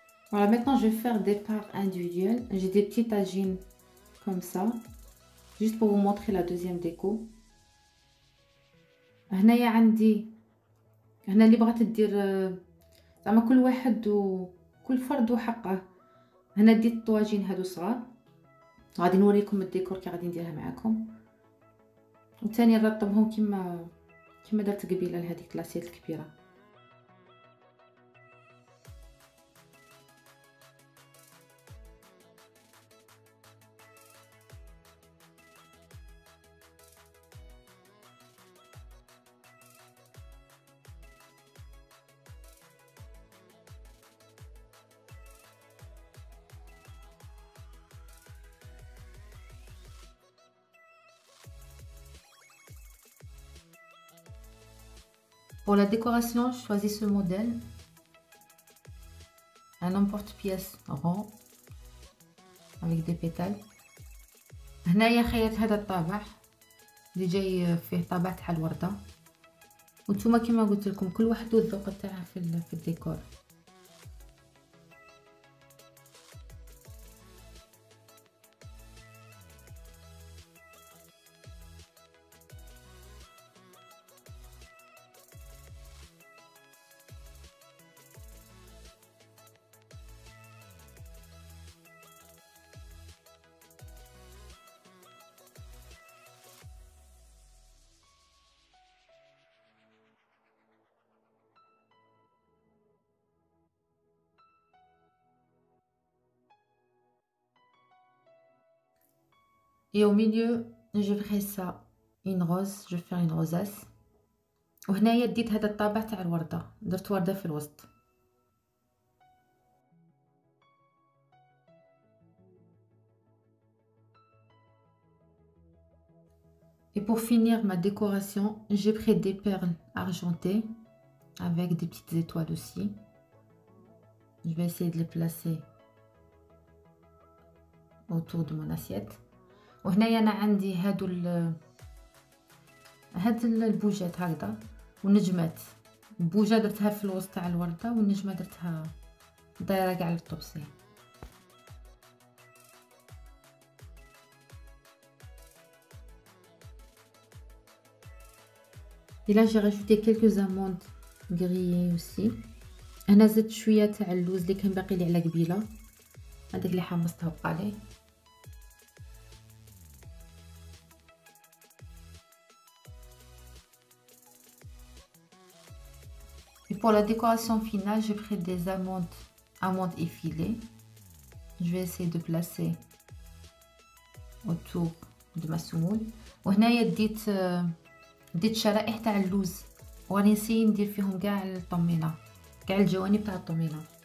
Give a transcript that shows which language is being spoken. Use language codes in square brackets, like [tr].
[fr] Voilà, maintenant je vais faire des parts individuelles. J'ai des petites tagines comme ça, juste pour vous montrer la deuxième déco. [ar] هنايا عندي هنا اللي بغات دير زعما كل واحد وكل فرد وحقه. هنا ديت الطواجين هادو صغار، غادي نوريكم الديكور كي غادي نديرها معاكم، وثاني نرطبهم كما درت قبيله لهذيك لاسيت الكبيره. [fr] Pour la décoration, je choisis ce modèle, un emporte-pièce rond avec des pétales. [ar] هنايا خيرت هذا الطابع اللي جاي فيه طابع تاع الورده، وانتم كما قلت لكم كل واحد والذوق تاعه في الديكور. [fr] Et au milieu, je ferai ça, une rose, je vais faire une rosace. [ar] وهنايا ديت هذا الطابع تاع الوردة، درت وردة في الوسط. [fr] Et pour finir ma décoration, j'ai pris des perles argentées avec des petites étoiles aussi. Je vais essayer de les placer autour de mon assiette. [ar] وهنايا انا عندي هاد البوجات هكذا ونجمات. البوجه درتها في الوسط تاع الورده والنجمه درتها دايره كاع للطبسي. [fr] Et là j'ai rajouté quelques amandes grillées aussi. [ar] انا زدت شويه تاع اللوز اللي كان باقي لي على قبيله، هذاك اللي حمصته بقالي. [fr] Et pour la décoration finale, j'ai pris des amandes effilées. Je vais essayer de placer autour de ma semoule. [ar] وهنايا ديت شرائح تاع اللوز، وغادي نسيي ندير فيهم كاع الطمينه، كاع الجوانب تاع الطمينه.